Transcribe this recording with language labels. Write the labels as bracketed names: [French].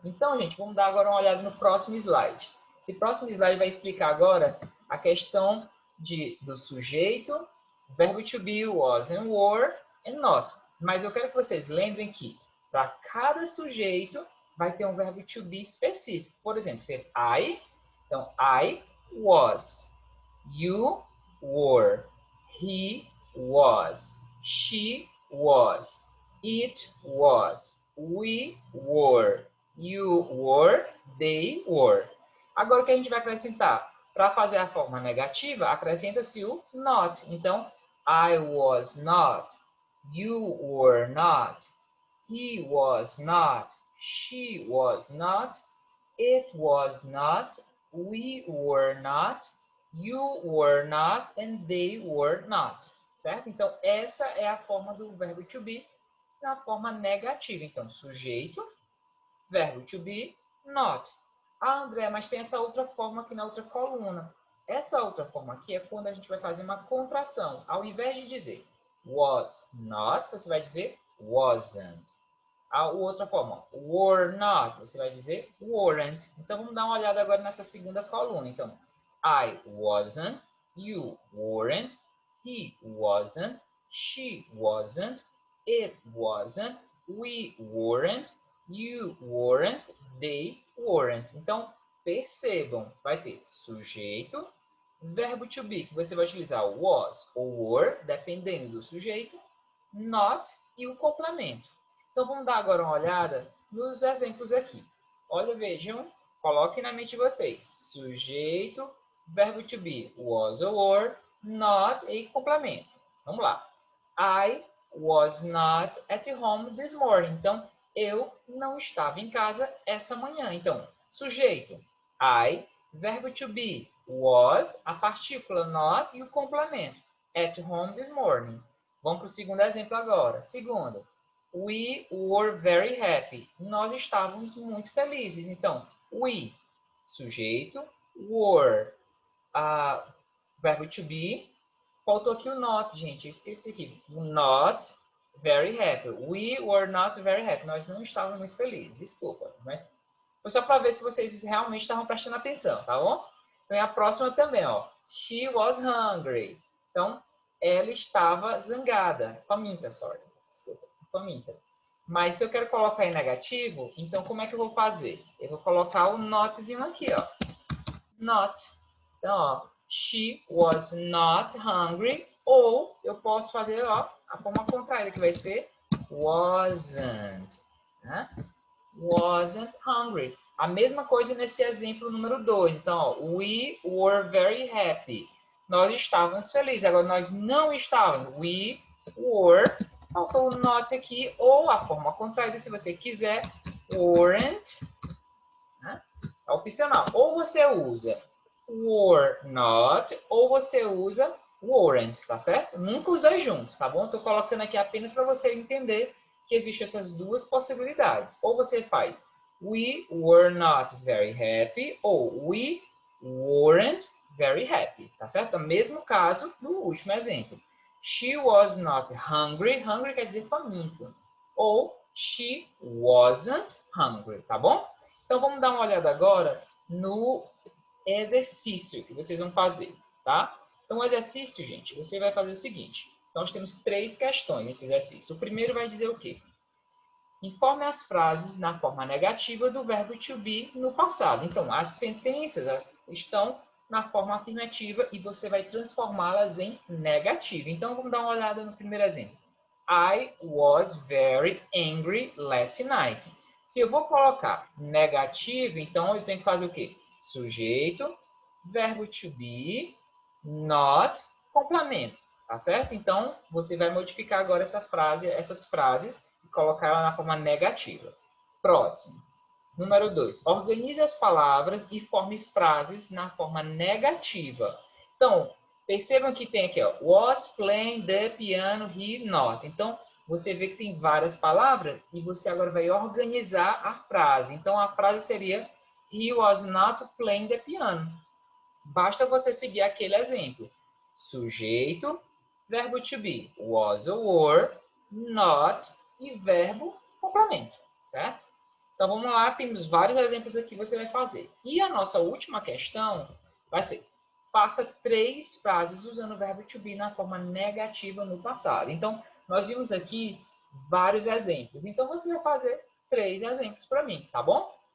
[Portuguese] Então, gente, vamos dar agora uma olhada no próximo slide. Esse próximo slide vai explicar agora a questão do sujeito, verbo to be, [English] was and were, and not. [Portuguese] Mas eu quero que vocês lembrem que para cada sujeito vai ter um verbo to be específico. Por exemplo, ser [English] I, [Portuguese] então [English] I was, you were, he was, she was, it was, we were, you were, they were. [Portuguese] Agora o que a gente vai acrescentar? Para fazer a forma negativa, acrescenta-se o not. Então, [English] I was not, you were not, he was not, she was not, it was not, we were not, you were not, and they were not. [Portuguese] Certo? Então, essa é a forma do verbo to be na forma negativa. Então, sujeito, verbo to be, not. Ah, André, mas tem essa outra forma aqui na outra coluna. Essa outra forma aqui é quando a gente vai fazer uma contração. Ao invés de dizer [English] was not, [Portuguese] você vai dizer wasn't. A outra forma, [English] were not, [Portuguese] você vai dizer weren't. Então, vamos dar uma olhada agora nessa segunda coluna. Então, [English] I wasn't, you weren't, he wasn't, she wasn't, it wasn't, we weren't, you weren't, they weren't. [Portuguese] Então, percebam, vai ter sujeito, verbo to be, que você vai utilizar was ou were, dependendo do sujeito, not e o complemento. Então, vamos dar agora uma olhada nos exemplos aqui. Olha, vejam, coloquem na mente de vocês. Sujeito, verbo to be, [English] was or were, [Portuguese] not e complemento. Vamos lá. [English] I was not at home this morning. [Portuguese] Então, eu não estava em casa essa manhã. Então, sujeito, I, verbo to be, was, a partícula not e o complemento. [English] At home this morning. [Portuguese] Vamos para o segundo exemplo agora. Segundo, [English] we were very happy. [Portuguese] Nós estávamos muito felizes. Então, we, sujeito, were, verbo to be. Faltou aqui o not, gente. Eu esqueci aqui. [English] Not very happy. We were not very happy. [Portuguese] Nós não estávamos muito felizes. Desculpa. Mas foi só para ver se vocês realmente estavam prestando atenção, tá bom? Então, a próxima também, ó. [English] She was hungry. [Portuguese] Então, ela estava zangada. Faminta, [English] sorry. [Portuguese] Desculpa. Faminta. Mas se eu quero colocar em negativo, então como é que eu vou fazer? Eu vou colocar o notzinho aqui, ó. [English] Not. [Portuguese] Então, ó, [English] she was not hungry. [Portuguese] Ou eu posso fazer, ó, a forma contrária, que vai ser wasn't. Né? [English] Wasn't hungry. [Portuguese] A mesma coisa nesse exemplo número 2. Então, ó, [English] we were very happy. [Portuguese] Nós estávamos felizes. Agora, nós não estávamos. [English] We were. [Portuguese] Faltou o not aqui. Ou a forma contrária, se você quiser. [English] Weren't. [Portuguese] Né? É opcional. Ou você usa [English] were not. [Portuguese] Ou você usa weren't. Tá certo? Nunca os dois juntos, tá bom? Estou colocando aqui apenas para você entender que existem essas duas possibilidades. Ou você faz [English] we were not very happy, [Portuguese] ou [English] we weren't very happy, [Portuguese] tá certo? É o mesmo caso do último exemplo. [English] She was not hungry. Hungry [Portuguese] quer dizer faminto. Ou [English] she wasn't hungry, [Portuguese] tá bom? Então, vamos dar uma olhada agora no exercício que vocês vão fazer, tá? Então, o exercício, gente, você vai fazer o seguinte. Nós temos 3 questões nesse exercício. O primeiro vai dizer o quê? Informe as frases na forma negativa do verbo to be no passado. Então, as sentenças estão na forma afirmativa e você vai transformá-las em negativa. Então, vamos dar uma olhada no primeiro exemplo. [English] I was very angry last night. [Portuguese] Se eu vou colocar negativo, então eu tenho que fazer o quê? Sujeito, verbo to be, not, complemento. Tá certo? Então, você vai modificar agora essas frases e colocar ela na forma negativa. Próximo. Número 2. Organize as palavras e forme frases na forma negativa. Então, percebam que tem aqui, ó, [English] was playing the piano, he not. [Portuguese] Então, você vê que tem várias palavras e você agora vai organizar a frase. Então, a frase seria [English] he was not playing the piano. [Portuguese] Basta você seguir aquele exemplo. Sujeito, verbo to be, was ou were, not e verbo complemento, certo? Então vamos lá, temos vários exemplos aqui que você vai fazer. E a nossa última questão vai ser: faça 3 frases usando o verbo to be na forma negativa no passado. Então, nós vimos aqui vários exemplos. Então, você vai fazer 3 exemplos para mim, tá bom?